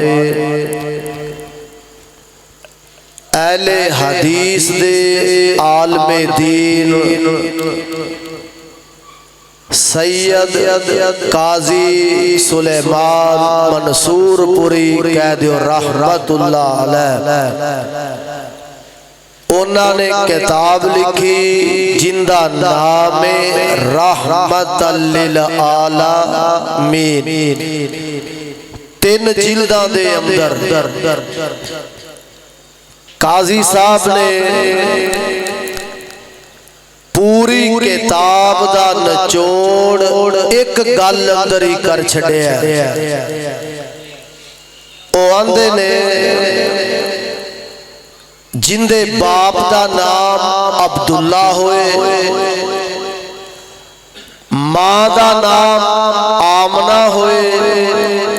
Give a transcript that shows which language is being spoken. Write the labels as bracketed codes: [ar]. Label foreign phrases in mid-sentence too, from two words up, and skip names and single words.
[pa] اہل حدیث دے عالم دین سید قاضی سلیمان منصورپوری کیدیو [ar] رحمة الله عليه [pa] انہاں نے کتاب لکھی جندا ناں رحمۃ للعالمین. 3 جلداں دے اندر قاضی صاحب نے پوری کتاب دا نچوڑ ایک گل اندر ہی کر چھڈیا. او آندے نے جندے باپ دا ناں عبداللہ ہوئے، ماں دا ناں آمنہ ہوئے,